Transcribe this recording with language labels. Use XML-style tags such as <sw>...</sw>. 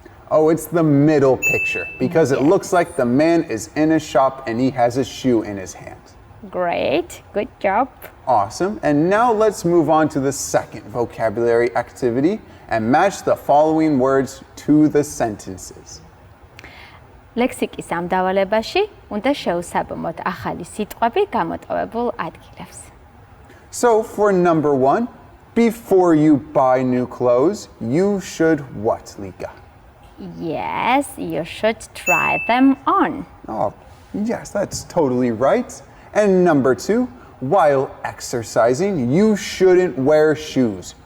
<en>Oh, it's the middle picture because it looks like the man is in a shop and he has a shoe in his hand. Great. Good job. Awesome. And now let's move on to the second vocabulary activity and match the following words to the sentences.</en> <ka>ლექსიკის ამ დავალებაში უნდა შევსაბამოთ ახალი სიტყვები გამოტოვებულ ადგილებს.</ka> <en>So for number 1, before you buy new clothes, you should what, Lika? Yes, you should try them on. Oh, yes, that's totally right. And number 2, while exercising, you shouldn't wear shoes.</en>